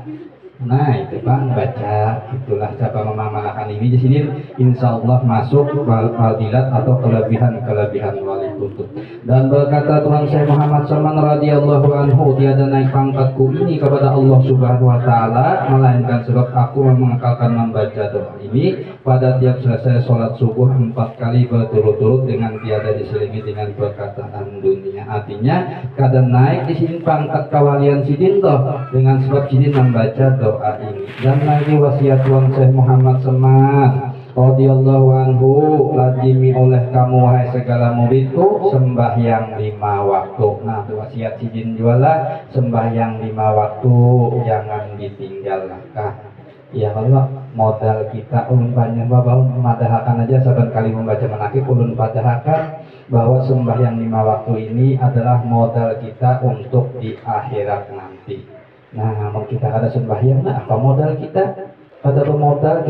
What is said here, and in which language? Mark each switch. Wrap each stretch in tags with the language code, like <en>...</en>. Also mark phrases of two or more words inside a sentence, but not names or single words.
<bjn>nah itu Pak baca itulah cara mengamalkan ini di sini</bjn> <ar>إن شاء الله</ar> <bjn>masuk fadilat atau kelebihan wali kutub dan berkata Tuhan Syekh Muhammad Saman</bjn> <ar>رضي الله عنه</ar> <bjn>tiada naik pangkatku ini kepada Allah</bjn> <ar>سبحانه وتعالى</ar> <bjn>melainkan sebab aku mengakalkan membaca doa ini pada tiap selesai sholat subuh 4 kali berturut-turut dengan tiada diselingi dengan perkataan dunia artinya kadang naik di sini pangkat kawalian sidin toh dengan sebab sidin membaca doa ini dan lagi wasiat Tuan Syekh Muhammad Semat</bjn> <ar>رضي الله عنه</ar> <bjn>lazimi oleh kamu wahai segala muridku sembahyang 5 waktu nah wasiat sidin jualah sembahyang 5 waktu jangan ditinggalkan</bjn> <ar>يا الله</ar> <bjn>modal kita ulun banyak bahwa memadahkan aja saban kali membaca manakib ulun padahkan bahwa sembahyang 5 waktu ini adalah modal kita untuk di akhirat nanti nah mau kita ada sembahyang nah apa modal kita kada modal</bjn>